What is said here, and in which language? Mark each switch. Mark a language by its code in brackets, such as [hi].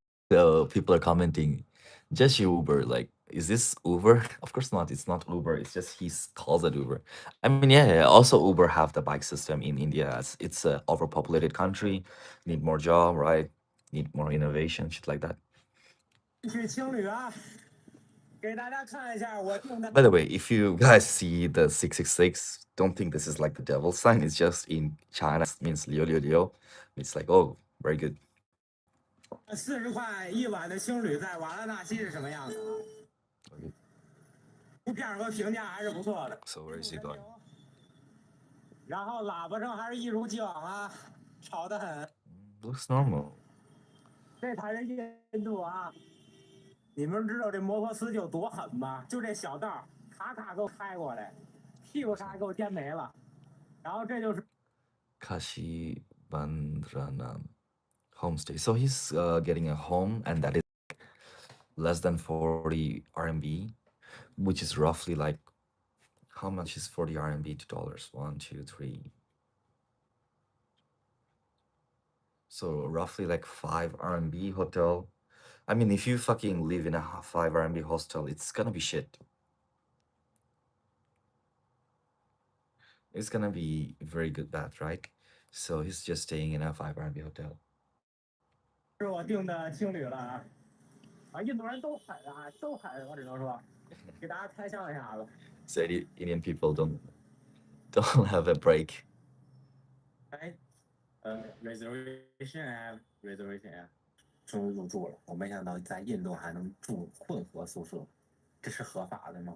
[en] So people are commenting, just Uber. Like, is this Uber? Of course not. It's not Uber. It's just he calls it Uber. I mean, yeah. Also, Uber have the bike system in India. It's a overpopulated country. Need more job, right? Need more innovation, shit like that. [zh] 去青旅啊，给大家看一下我订的。 [en] By the way, if you guys see the 666, don't think this is like the devil sign. It's just in China it means liu liu liu. It's like, oh, very good. [zh] 40块一晚的青旅在瓦拉纳西是什么样子啊？ [en] Okay. [zh] 图片和评价还是不错的。 [en] So where is he going? [zh] 然后喇叭声还是一如既往啊，吵得很。 [en] Looks normal. [zh] 这才是印度啊！你们知道这摩托斯有多狠吗？就这小道，咔咔给我开过来，屁股差点给我颠没了。然后这就是 [en] Kashi Bandranam homestay. So he's getting a home, and that is less than 40 RMB, which is roughly like, how much is 40 RMB to dollars? 1, 2, 3. So roughly like 5 RMB hotel. I mean, if you fucking live in a 5 RMB hostel, it's gonna be shit. It's gonna be very good bad, right? So he's just staying in a 5 RMB hotel. [zh] 是我订的青旅了啊！啊，印度人都狠啊，都狠，我只能说，给大家开箱一下子。 [en] So Indian people don't have a break. [zh] 哎， [en] reservation app，reservation app， [zh] 终于入住了。我没想到在印度还能住混合宿舍，这是合法的吗？